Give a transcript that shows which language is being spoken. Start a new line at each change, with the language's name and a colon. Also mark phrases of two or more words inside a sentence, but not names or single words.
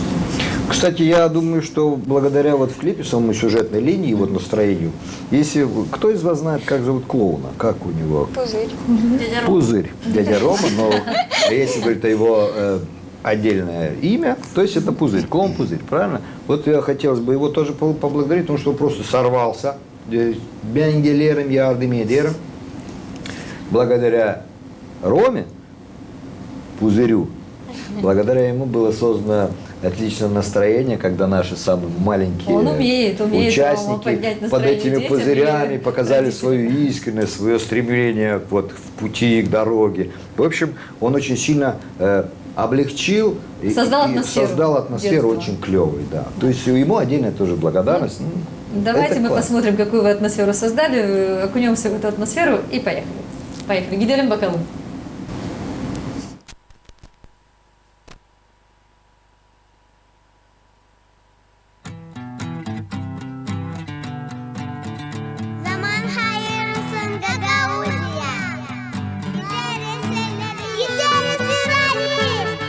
Russian: Кстати, я думаю, что благодаря вот в клипе самой сюжетной линии, вот настроению, если кто из вас знает, как зовут клоуна, как у него? Пузырь. Пузырь. Дядя Рома, но если говорить о его отдельное имя, то есть это Пузырь, клоун Пузырь, правильно? Вот я хотелось бы его тоже поблагодарить, потому что он просто сорвался.
Gagauz: Ben gelirim, yardım ederim.
Russian: Благодаря Роме, Пузырю, благодаря ему было создано отличное настроение, когда наши самые маленькие Он умеет участники поднять под настроение этими детям пузырями или показали родителям. свою искренность, свое стремление вот, в пути к дороге. В общем, он очень сильно облегчил и Создал атмосферу создал атмосферу детства. очень клевой. Да. То есть ему отдельная тоже благодарность. Давайте Это мы классно. посмотрим, какую вы атмосферу создали, окунемся в эту атмосферу и поехали. Поехали.
Gagauz: Gidelim bakalım. Zaman hayırlısın Gagauzya. Gideriz İrani.